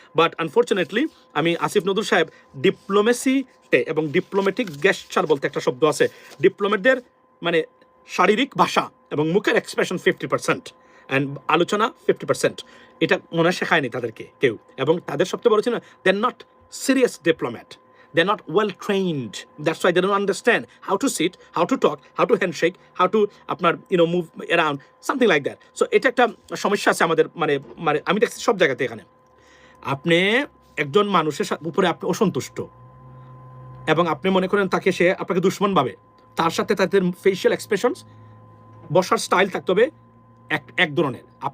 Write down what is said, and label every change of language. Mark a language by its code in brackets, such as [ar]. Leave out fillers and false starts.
[bn] But unfortunately আমি আসিফ নজরুল সাহেব ডিপ্লোমেসিতে এবং ডিপ্লোমেটিক গেস্টার বলতে একটা শব্দ আছে, ডিপ্লোমেটদের মানে শারীরিক ভাষা এবং মুখের এক্সপ্রেশন 50% অ্যান্ড আলোচনা 50%, এটা মনে হয় শেখায়নি তাদেরকে কেউ। এবং তাদের সবচেয়ে বড় ছিল [en] They are not serious diplomat, they're not well trained. That's why they don't understand how to sit, how to talk, how to handshake, how to আপনার move around, something like that. [bn] So এটা একটা সমস্যা আছে আমাদের, মানে আমি দেখছি সব জায়গাতে। এখানে আপনি একজন মানুষের উপরে আপনি অসন্তুষ্ট এবং আপনি মনে করেন তাকে সে আপনাকে দুশ্মন ভাবে, তার সাথে তাদের ফেশিয়াল এক্সপ্রেশনস, বসার স্টাইল থাকতে হবে এক ধরনের।